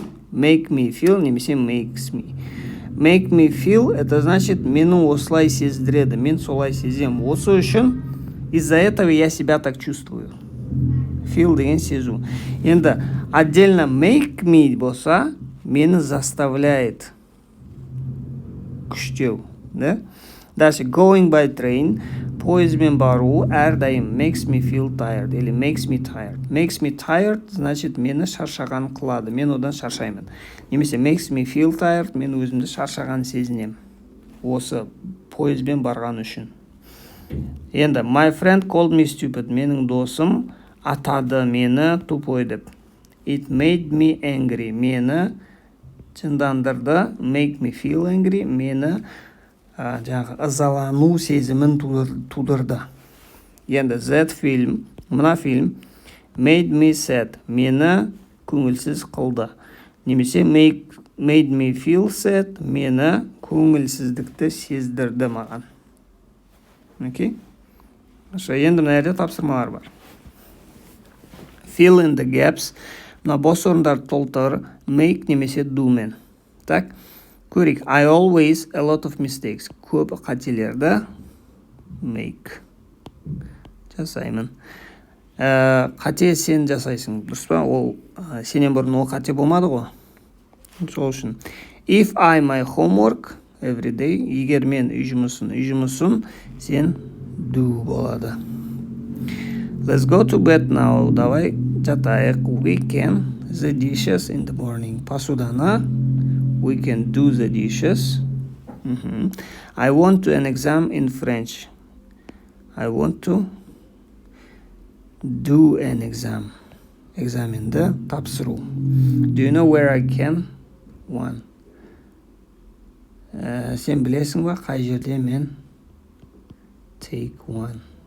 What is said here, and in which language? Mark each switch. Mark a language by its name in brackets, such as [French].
[English] Make me feel, немесе makes me. Make me feel, [Russian] это значит, [Kazakh] мені осылай сездіреді. Мен солай сезем. Осы үшін, [Russian] из-за этого я себя так чувствую. [Kazakh] Feel деген сезу. Енді, отдельно make me болса, мені заставляет. Күштеу. Да? [English] Дальше, going by train, [Kazakh] поездбен бару әрдайым [English] makes me feel tired или makes me tired. Makes me tired [Kazakh] значит мені шаршаған қылады. Мен одан шаршаймын. Немесе [English] makes me feel tired, [Kazakh] мен өзімді шаршаған сезінем. Осы поездбен барған үшін. [English] Енді my friend called me stupid. [Kazakh] Менің досым атады мені тупой деп. [English] It made me angry. [Kazakh] Мені жындандырды. [English] Make me feel angry. [Kazakh] Мені жаңағы ызалану сезімін тудырды. [English] Енді that film, мына фильм made me sad. [Kazakh] Мені көңілсіз қылды. [English] Немесе made me feel sad. [Kazakh] Мені көңілсіздікті сездірді маған. Окей? Енді мына жерде тапсырмалар бар. [English] Fill in the gaps. [Kazakh] Мына бос орындарды толтыр. Make немесе do мен. Так? Көрейік. [English] I always a lot of mistakes. [Kazakh] Көп қателерді make. Жасаймын. Қате сен жасайсың. Дұрыс па? Ол сенен бұрын ол қате болмады ғой. Сол үшін. [English] If I my homework every day. [Kazakh] Егер мен үй жұмысын сен do болады. [English] Let's go to bed now. [Kazakh] Давай жатайық. [English] We can the dishes in the morning. Посуданы we can do the dishes. I want to an exam in French. I want to do an exam. [Kazakh] Examинді тапсыру. [English] Do you know where I can? One. [Kazakh] Сен білесің ба, қай жерде мен [English] take one.